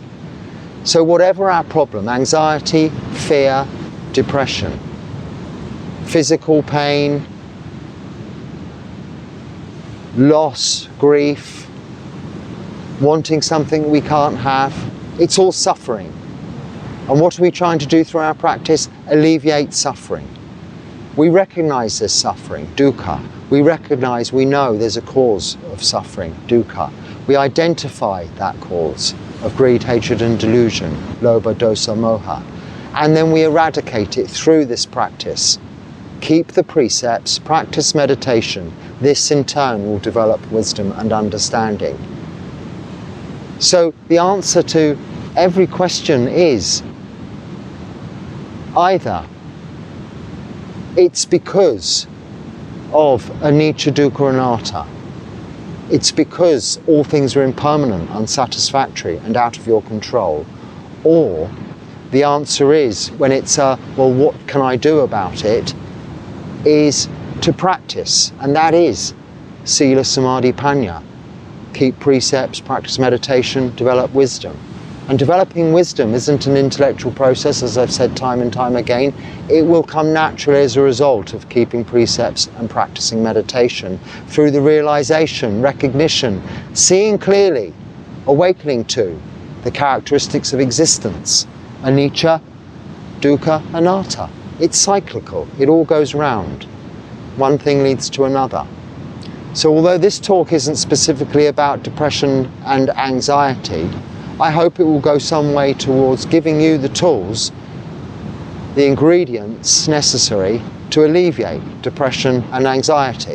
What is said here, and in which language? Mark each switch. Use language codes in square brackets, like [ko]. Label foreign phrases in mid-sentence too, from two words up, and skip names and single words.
[en] So whatever our problem, anxiety, fear, depression, physical pain, loss, grief, wanting something we can't have, it's all suffering. And what are we trying to do through our practice? Alleviate suffering. We recognize this suffering, dukkha. We recognize, we know there's a cause of suffering, dukkha. We identify that cause of greed, hatred and delusion, [pi] lobha, dosa, moha. [en] And then we eradicate it through this practice. Keep the precepts, practice meditation. This in turn will develop wisdom and understanding. So the answer to every question is either it's because of [pi] anicca, dukkha, anatta. [en] It's because all things are impermanent, unsatisfactory and out of your control. Or the answer is, when it's well, what can I do about it, is to practice, and that is [pi] sila, samadhi, panya. [en] Keep precepts, practice meditation, develop wisdom. And developing wisdom isn't an intellectual process, as I've said time and time again. It will come naturally as a result of keeping precepts and practicing meditation through the realization, recognition, seeing clearly, awakening to the characteristics of existence, [pi] anicca, dukkha, anatta. [en] It's cyclical, it all goes round. One thing leads to another. So although this talk isn't specifically about depression and anxiety, I hope it will go some way towards giving you the tools, the ingredients necessary to alleviate depression and anxiety.